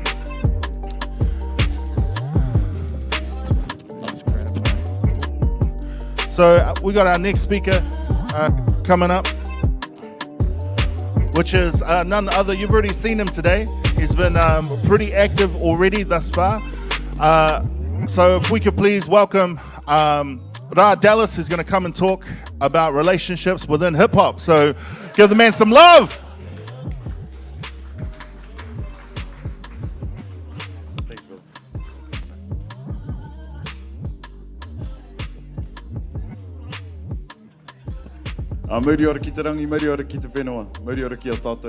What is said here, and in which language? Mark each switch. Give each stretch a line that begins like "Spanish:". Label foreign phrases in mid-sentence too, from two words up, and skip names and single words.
English: So we got our next speaker coming up, which is none other. You've already seen him today. He's been pretty active already thus far. So if we could please welcome Ra Dallas, who's going to come and talk about relationships within hip hop. So give the man some love.
Māori: Muri ora ki te rangi, muri ora ki te whenua, muri ora ki a tātou.